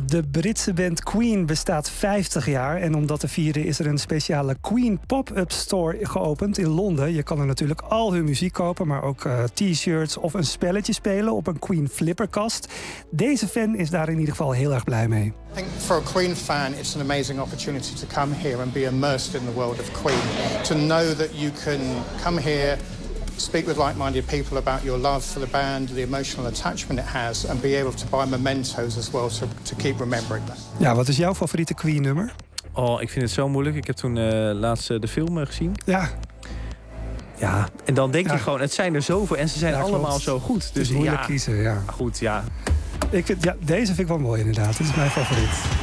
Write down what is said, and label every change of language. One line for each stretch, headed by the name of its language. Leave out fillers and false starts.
Dutch: De Britse band Queen bestaat 50 jaar. En om dat te vieren is er een speciale Queen pop-up store geopend in Londen. Je kan er natuurlijk al hun muziek kopen, maar ook t-shirts of een spelletje spelen op een Queen flipperkast. Deze fan is daar in ieder geval heel erg blij mee.
English: I think for a Queen fan it's an amazing opportunity to come here and be immersed in the world of Queen. To know that you can come here, speak with like-minded people about your love for the band, the emotional attachment it has, and be able to buy mementos as well to keep remembering that.
Dutch: Ja, wat is jouw favoriete Queen nummer? Oh, ik vind het zo moeilijk. Ik heb toen laatst de film gezien. Ja. Ja, en dan denk je gewoon, het zijn er zoveel en ze zijn allemaal zo goed. Dus het is moeilijk kiezen, ja. Goed, ja. Ik vind, deze vind ik wel mooi inderdaad. Dit is mijn favoriet.